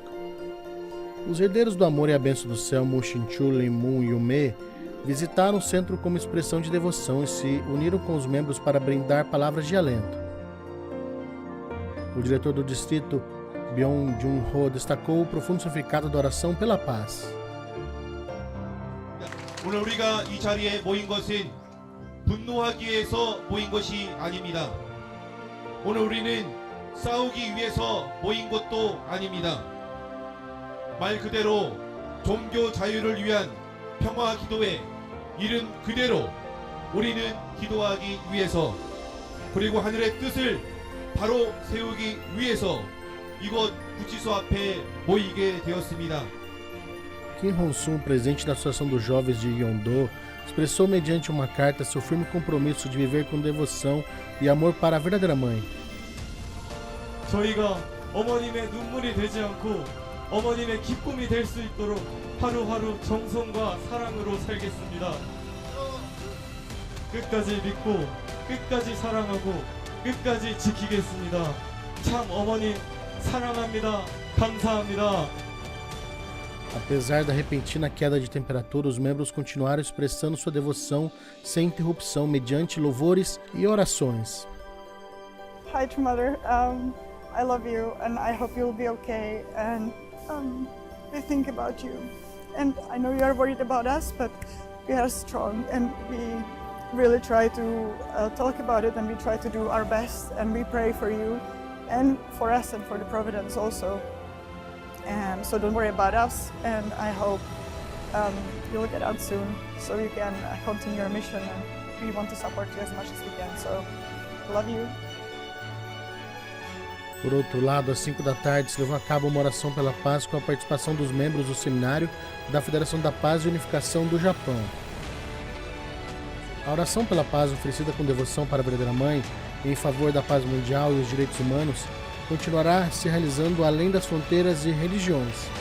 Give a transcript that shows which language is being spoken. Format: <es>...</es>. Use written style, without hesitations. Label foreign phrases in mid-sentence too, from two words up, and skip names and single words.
<pt>Os herdeiros do amor e a bênção do céu, Mu Shin-chu, Lim Moon e Yume, visitaram o centro como expressão de devoção e se uniram com os membros para brindar palavras de alento. O diretor do distrito, Byung Jun-ho, destacou o profundo significado da oração pela paz.</pt> <ko>오늘 우리가 이 자리에 모인 것은 분노하기 위해서 모인 것이 아닙니다. 오늘 우리는 싸우기 위해서 모인 것도 아닙니다. 말 그대로 종교 자유를 위한 평화 기도회 이름 그대로 우리는 기도하기 위해서 그리고 하늘의 뜻을 바로 세우기 위해서 이곳 구치소 앞에 모이게 되었습니다.</ko> <pt>Kim Hong-sun, presidente da Associação dos Jovens de Yeongdo, expressou mediante uma carta seu firme compromisso de viver com devoção e amor para a verdadeira mãe.</pt> <ko>저희가 어머님의 눈물이 되지 않고 어머님의 기쁨이 될 수 있도록 하루하루 정성과 사랑으로 살겠습니다. 끝까지 믿고 끝까지 사랑하고 끝까지 지키겠습니다. 참 어머님 사랑합니다. 감사합니다.</ko> <pt>Apesar da repentina queda de temperatura, os membros continuaram expressando sua devoção sem interrupção mediante louvores e orações.</pt> <en>Hi, Mother. I love you, and I hope you'll be okay. And we think about you. And I know you are worried about us, but we are strong, and we really try to talk about it, and we try to do our best, and we pray for you, and for us, and for the Providence also. And so don't worry about us, and I hope you'll get out soon, so you can continue your mission. And we want to support you as much as we can. So, love you.</en> <pt>Por outro lado, às 5 da tarde se levou a cabo uma oração pela paz com a participação dos membros do seminário da Federação da Paz e Unificação do Japão. A oração pela paz, oferecida com devoção para a verdadeira mãe e em favor da paz mundial e os direitos humanos, continuará se realizando além das fronteiras e religiões.</pt>